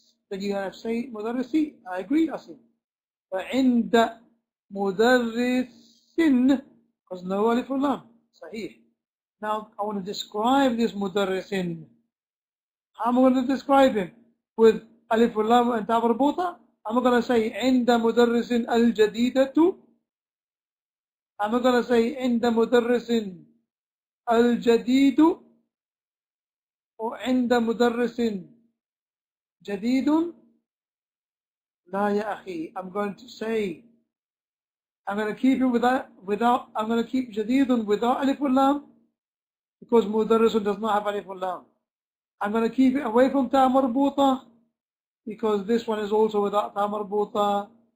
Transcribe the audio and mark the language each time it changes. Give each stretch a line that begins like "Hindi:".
English: Then you have to say مدرسي. I agree, Asim. But
Arabic: عند مدرس
English: because no alif wal lam.
Arabic: صحيح.
English: Now I want to describe this مدرس. How am I going to describe him? With alif wal lam and ta marbuta? I'm going to say
Arabic: عند مدرس الجديدة.
English: I'm going to say
Arabic: عند مدرس الجديد وعند مدرس جديد. لا يا أخي.
English: I'm going to say, I'm going to keep it without I'm going to keep جديد without alif wal lam because مدرس does not have alif wal lam. I'm going to keep it away from ta marbuta because this one is also without ta marbuta.